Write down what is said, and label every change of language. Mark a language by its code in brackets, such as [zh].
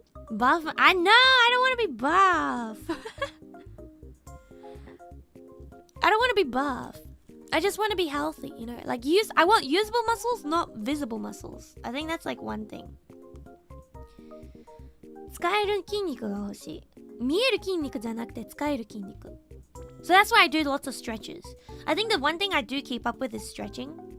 [en] Buff? I know, I don't want to be buff. I don't want to be buff. I just want to be healthy, you know? Like I want usable muscles, not visible muscles. I think that's like one thing. [ja] 使える筋肉が欲しい。見える筋肉じゃなくて使える筋肉。 [en] So that's why I do lots of stretches. I think the one thing I do keep up with is stretching.